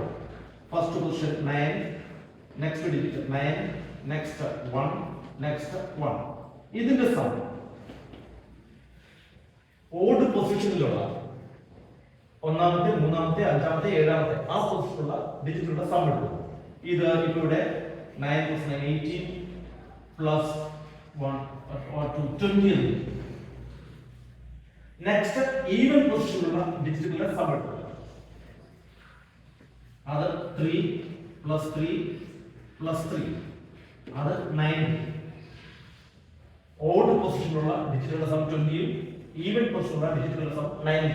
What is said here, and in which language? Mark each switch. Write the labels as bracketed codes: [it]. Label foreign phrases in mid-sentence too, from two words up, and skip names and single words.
[en] first position 9, next digit 9, next 1, next 1. [ml] ഇതിന്റെ [en] sum odd [ml] പൊസിഷനിലുള്ള ഒന്നാമത്തെ, മൂന്നാമത്തെ, അഞ്ചാമത്തെ, ഏഴാമത്തെ ആ പൊസിഷനുള്ള ഡിജിറ്റുകളുടെ സം എടുക്കും. ഇത് ഇപ്പോൾ ഇവിടെ [en] 9 plus 9 18 plus 1 or 2 20. next even [ml] പൊസിഷനിലുള്ള ഡിജിറ്റുകളുടെ സം എടുക്കും. അത് 3 plus 3 plus 3, അത് 9. ഓഡ് പൊസിഷനിലുള്ള ഡിജിറ്റുകളുടെ സം 20, ഈവൻ പൊസിഷനിലുള്ള ഡിജിറ്റുകളുടെ സം 9.